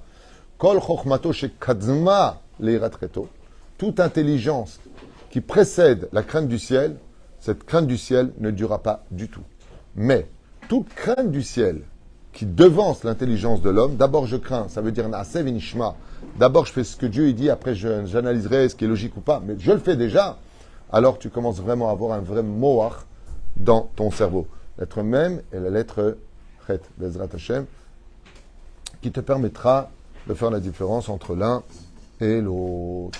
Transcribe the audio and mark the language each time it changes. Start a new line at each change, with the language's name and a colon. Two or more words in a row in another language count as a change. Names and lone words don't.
Hebrew: כל חכמתו שקדמה ליראת חטאו.
French: Toute intelligence qui précède la crainte du ciel, cette crainte du ciel ne durera pas du tout. Mais toute crainte du ciel qui devance l'intelligence de l'homme, d'abord je crains, ça veut dire
Hebrew: נעשה ונשמע.
French: D'abord je fais ce que Dieu dit, après j'analyserai ce qui est logique ou pas, mais je le fais déjà. Alors tu commences vraiment à avoir un vrai moach dans ton cerveau. L'être même et la lettre chet,
Hebrew: בעזרת השם,
French: qui te permettra de faire la différence entre l'un et l'autre.